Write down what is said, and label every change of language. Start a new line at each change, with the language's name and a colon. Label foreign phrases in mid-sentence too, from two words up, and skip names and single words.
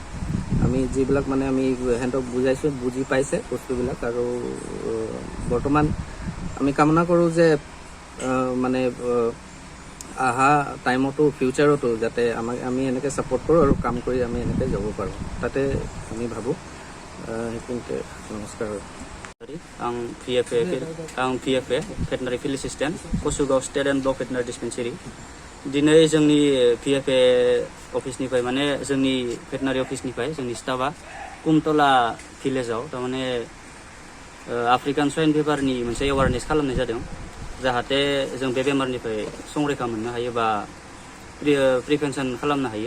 Assamese: আমি যিবিলাক মানে আমি সিহঁতক বুজাইছোঁ, বুজি পাইছে বস্তুবিলাক। আৰু বৰ্তমান আমি কামনা কৰোঁ যে মানে অহা টাইমতো ফিউচাৰতো যাতে আমি এনেকৈ ছাপোৰ্ট কৰোঁ আৰু কাম কৰি আমি এনেকৈ যাব পাৰোঁ, তাতে আমি ভাবোঁ। সেইখিনিতে নমস্কাৰ।
English: आं PFA veterinary field assistant कसुगाव state and block veterinary dispensary.
Bodo: दिनै जोंनि PFA अफिसनिफ्राय माने जोंनि भेटेनारि अफिसनिफ्राय जोंनि स्टाफआ कुमतला भिलेजाव थारमाने
English: African swine
Bodo: फिभारनि मोनसे एवारनेस खालामनाय जादों, जाहाथे जों बे बेमारनिफ्राय संरैखा मोननो हायो बा प्रिभेन्सन खालामनो हायो।